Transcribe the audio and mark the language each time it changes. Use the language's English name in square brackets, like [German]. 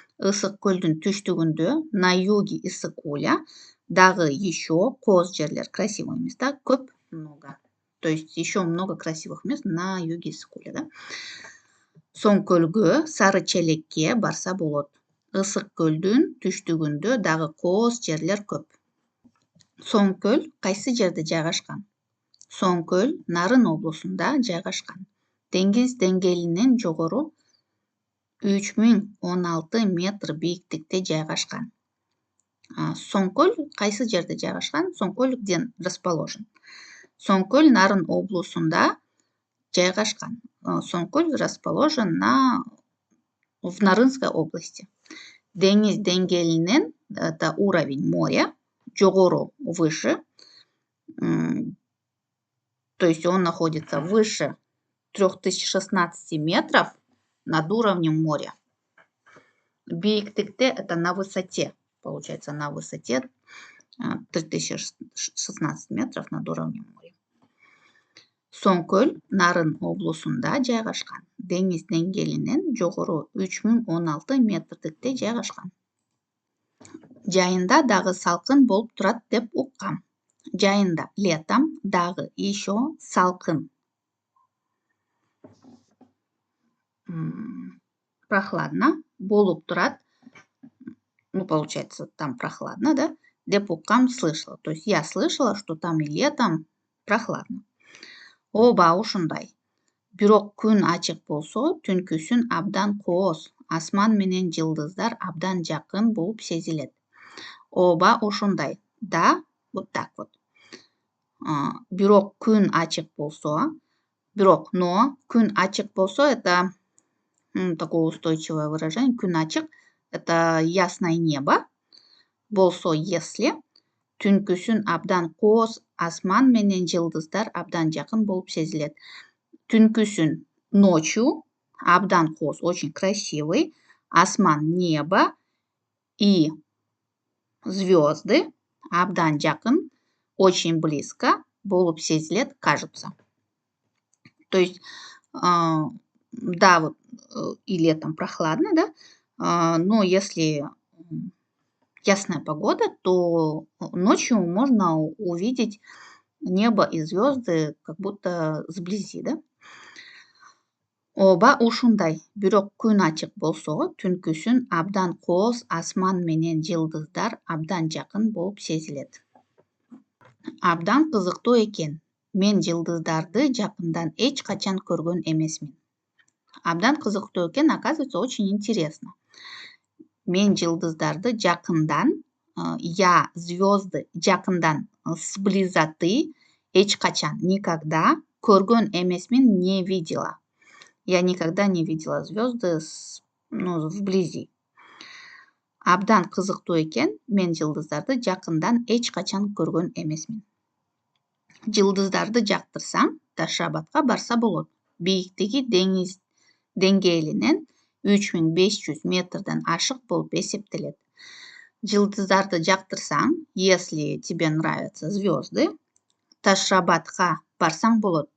[Kyrgyz] Ысык көлдүн түштүгүндө, [Russian] на юге Ысыккуля [Kyrgyz] дагы [Russian] еще [Kyrgyz] кооз жерлер, [Russian] красивый места [Kyrgyz] көп, [Russian] много. То есть еще много красивых мест на юге Ысыккуля, да? [Kyrgyz] Соң көлгө, Сары Челекке барса болот. Ысык көлдүн түштүгүндө дагы кооз жерлер көп. Соң көл кайсы жерде жайгашкан? Соң көл Нарын облусунда жайгашкан. Деңиз деңгээлинен жогору 3016 метр бийиктикте жайгашкан. Соң көл кайсы жерде жайгашкан? Соң көл [Russian] где расположен? [Kyrgyz] Соң көл Нарын облусунда жайгашкан. [Russian] Соң көл расположен в Нарынской области. [Kyrgyz] Деңиз деңгээлинен, [Russian] это уровень моря, [Kyrgyz] жогору, [Russian] выше, то есть он находится выше 3016 метров над уровнем моря. [Kyrgyz] Бийиктикте [Russian] это на высоте, получается, на высоте 3016 метров над уровнем моря. [Kyrgyz] Соң көл Нарын облусунда жайгашкан. Деңиз деңгээлинен жогору 3016 метрдикте жайгашкан. Жайында дагы салкын болуп турат деп уккам. Жайында, [Russian] летом, [Kyrgyz] дагы [Russian] еще [Kyrgyz] салкын. Прохладно болуп турат. [Russian] Ну, получается, там прохладно, да? [Kyrgyz] Деп уккам, [Russian] слышала. То есть я слышала, что там и летом прохладно. [Kyrgyz] Ооба ушундай. Бирок күн ачык болсо, түнкүсүн абдан кооз, асман менен жылдыздар абдан жакын болуп сезилет. Ооба ушундай. [Russian] Да, вот так вот. [Kyrgyz] Бирок күн ачык болсо, [Russian] но [Kyrgyz] күн ачык болсо, [Russian] это такое устойчивое выражение. [Kyrgyz] Күн ачык [Russian] это ясное небо. [Kyrgyz] Болсо, [Russian] если [Kyrgyz] түнкүсүн абдан кооз, асман менен жылдыздар абдан жакын болуп сезилет. Түнкүсүн [Russian] ночью [Kyrgyz] абдан кооз, [Russian] очень красивый, [Kyrgyz] асман, [Russian] небо и звезды [Kyrgyz] абдан жакын, [Russian] очень близко [Kyrgyz] болуп сезилет, [Russian] кажется. То есть, да, вот и летом прохладно, да, но если ясная погода, то ночью можно увидеть небо и звезды как будто сблизи, да. [Kyrgyz] Ооба ушундай. Бирок күн ачык болсо, түнкүсүн абдан кооз, асман менен жылдыздар абдан жакын болуп сезилет. Абдан кызыктуу экен. Мен жылдыздарды жакындан эч качан көргөн эмесмин. Абдан кызыктуу экен, [Russian] оказывается, очень интересно. [Kyrgyz] Мен жылдыздарды жакындан, [Russian] я звезды [Kyrgyz] жакындан, [Russian] с близоты, [Kyrgyz] эч качан, [Russian] никогда [Kyrgyz] көргөн эмесмин, [Russian] не видела. Я никогда не видела звезды вблизи. [Kyrgyz] Абдан кызыктуу экен, мен жылдыздарды жакындан эч качан көргөн эмесмин. Жылдыздарды жактырсаң, Таш-Шабатка барса болот. Бийиктиги деңиз деңгээлинен 3500 метрден ашык болуп эсептелет. Жылдыздарды жактырсаң, [Russian] если тебе нравятся звезды, [Kyrgyz] Таш-Шабатка барсаң болот.